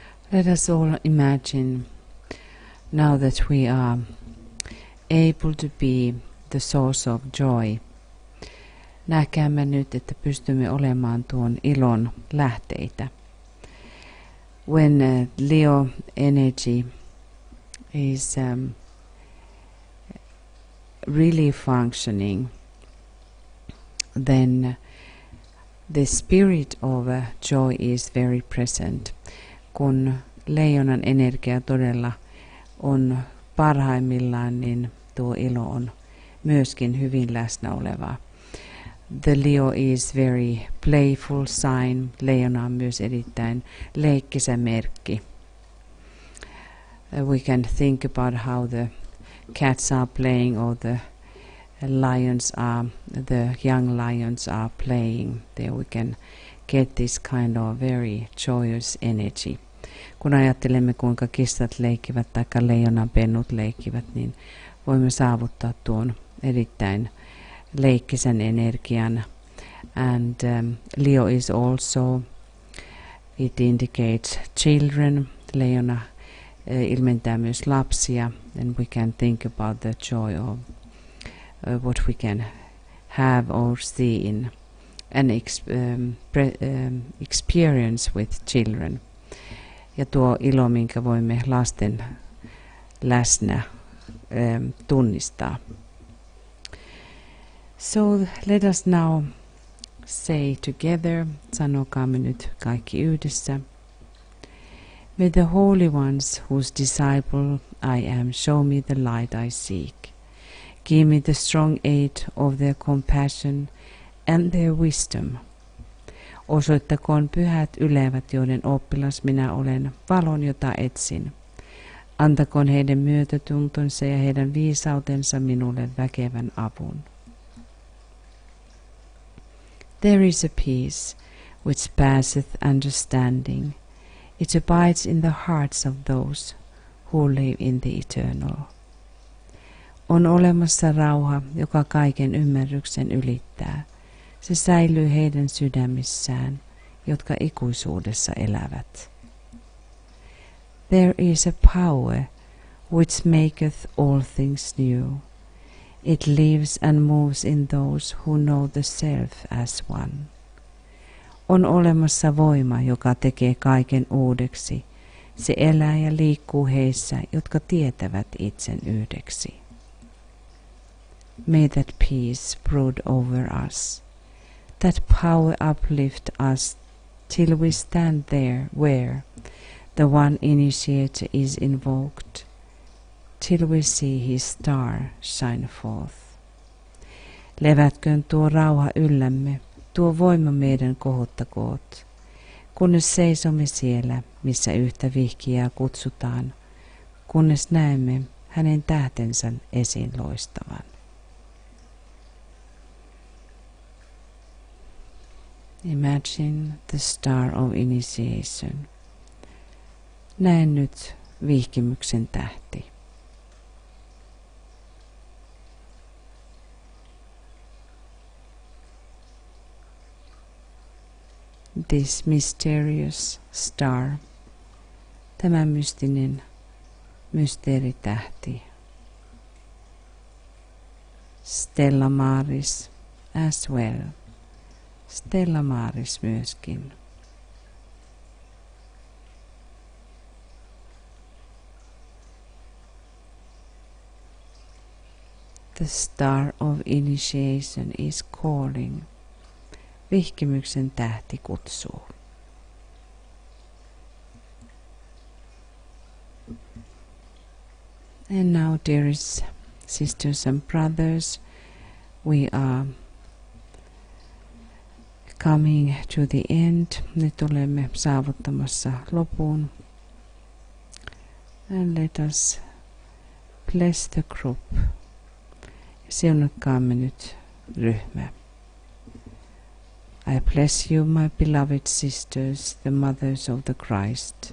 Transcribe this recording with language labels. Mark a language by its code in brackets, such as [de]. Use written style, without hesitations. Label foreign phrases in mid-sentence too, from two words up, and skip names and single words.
[en] Let us all imagine now that we are able to be the source of joy. [fi] Näkäämme nyt, että pystymme olemaan tuon ilon lähteitä. [en] When Leo energy is really functioning, then the spirit of joy is very present. [fi] Kun leijonan energia todella on parhaimmillaan, niin tuo ilo on myöskin hyvin läsnä olevaa. [en] The Leo is very playful sign. [fi] Leijona on myös erittäin leikkisä merkki. [en] We can think about how the cats are playing or the young lions are playing. There we can get this kind of very joyous energy. [fi] Kun ajattelemme, kuinka kissat leikkivät tai leijonanpennut leikkivät, niin voimme saavuttaa tuon erittäin leikkisen energian. [en] And Leo is also, it indicates children. [fi] Leijona ilmentää myös lapsia. [en] And we can think about the joy of what we can have or see in an experience with children. [fi] Ja tuo ilo, minkä voimme lasten läsnä tunnistaa. [en] So let us now say together, [fi] sanokaamme nyt kaikki yhdessä. [en] May the holy ones whose disciple I am show me the light I seek. Give me the strong aid of their compassion and their wisdom. [fi] Osoittakoon pyhät ylevät, joiden oppilas minä olen, valon, jota etsin. Antakoon heidän myötätuntonsa ja heidän viisautensa minulle väkevän avun. [en] There is a peace which passeth understanding. It abides in the hearts of those who live in the eternal. [fi] On olemassa rauha, joka kaiken ymmärryksen ylittää. Se säilyy heidän sydämissään, jotka ikuisuudessa elävät. [en] There is a power which maketh all things new. It lives and moves in those who know the self as one. [fi] On olemassa voima, joka tekee kaiken uudeksi. Se elää ja liikkuu heissä, jotka tietävät itsen yhdeksi. [en] May that peace brood over us. That power uplift us till we stand there where the one initiator is invoked, till we see his star shine forth. [fi] Levätköön tuo rauha yllämme, tuo voima meidän kohottakoot, kunnes seisomme siellä, missä yhtä vihkijää kutsutaan, kunnes näemme hänen tähtensä esiin loistavan. [en] Imagine the star of initiation. [fi] Näen nyt vihkimyksen tähti. [en] This mysterious star, [fi] tämä mystinen mysteeritähti. [en] Stella Maris as well. [fi] Stella Maris myöskin. [en] The star of initiation is calling. [fi] Vihkimyksen tähti kutsuu. [en] And now, dearest sisters and brothers, we are coming to the end. [fi] Nyt olemme saavuttamassa lopun. [en] And let us bless the group. [fi] Siunatkaamme nyt ryhmä. [en] I bless you, my beloved sisters, the mothers of the Christ.